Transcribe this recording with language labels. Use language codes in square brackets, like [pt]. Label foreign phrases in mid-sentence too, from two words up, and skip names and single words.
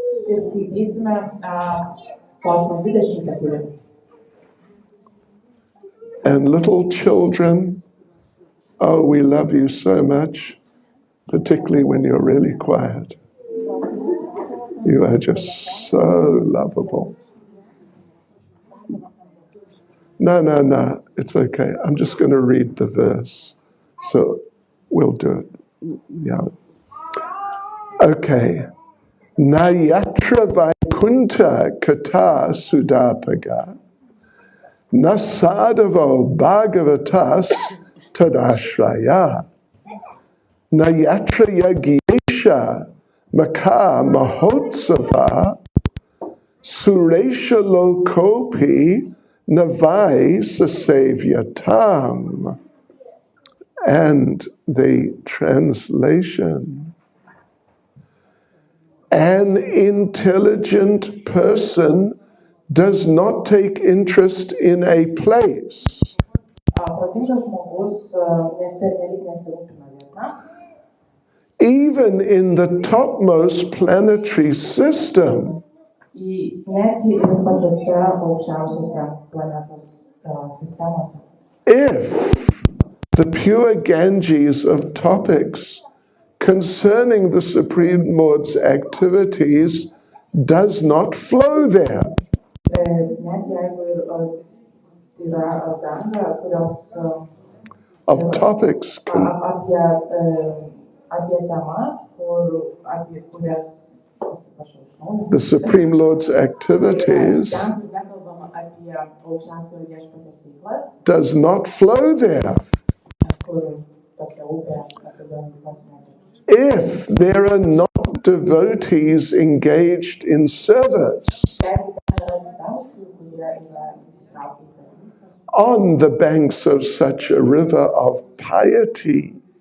[en] And little children, oh, we love you so much, particularly when you're really quiet. You are just so lovable. No, it's okay. I'm just going to read the verse. So we'll do it. Yeah. Okay. [sa] Nayatra Vaikunta Kata Sudapaga Nasadavo Bhagavatas Tadashraya Nayatra Yagyesha Maka Mahotsava Suresha Lokopi Navai Sasavyatam. [en] And the translation. An intelligent person does not take interest in a place. [lt] Protingas žmogus pernelyg nesirūpina vieta. [en] Even in the topmost planetary system, [lt] Netgi ir pačiose aukščiausiose planetos sistemose. [en] if the pure Ganges of topics concerning the Supreme Lord's activities does not flow there. [lt] Net jeigu ir yra ganga, kurios [en] Of topics, [lt] apie temas, apie kurias [en] the Supreme Lord's activities does not flow there. If there are not devotees engaged in service on the banks of such a river of piety,